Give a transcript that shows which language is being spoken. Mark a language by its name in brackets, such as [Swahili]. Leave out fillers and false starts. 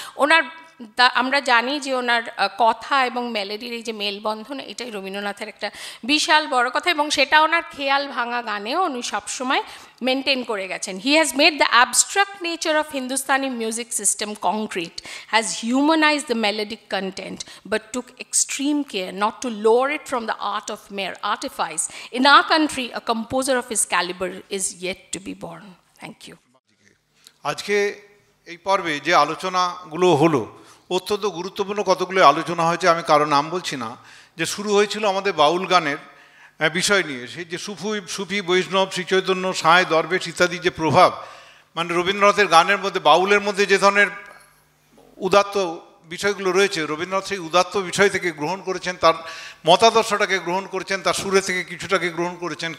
[Bangla] ওনার আমরা জানি যে ওনার কথা এবং মেলোডির এই যে মেলবন্ধন, এটাই রবীন্দ্রনাথের একটা বিশাল বড় কথা, এবং সেটা ওনার খেয়াল ভাঙা গানেও উনি সবসময় মেনটেন করে গেছেন। [English] He has made the abstract nature of Hindustani music system concrete, has humanise the melodic content, but took extreme care not to lower it from the art of mere artifice. In our country, a composer of his caliber is yet to be born. Thank you. [Bangla] আজকে এই পর্বে যে আলোচনাগুলো হলো অত্যন্ত গুরুত্বপূর্ণ কতগুলো আলোচনা হয়েছে, আমি কারো নাম বলছি না। যে শুরু হয়েছিল আমাদের বাউল গানের বিষয় নিয়ে, সেই যে সুফি বৈষ্ণব, শ্রীচৈতন্য, সাঁই, দরবেশ ইত্যাদি যে প্রভাব, মানে রবীন্দ্রনাথের গানের মধ্যে, বাউলের মধ্যে যে ধরনের উদাত্ত বিষয়গুলো রয়েছে, রবীন্দ্রনাথ সেই উদাত্ত বিষয় থেকে গ্রহণ করেছেন, তার মতাদর্শটাকে গ্রহণ করেছেন, তার সুরে থেকে কিছুটাকে গ্রহণ করেছেন।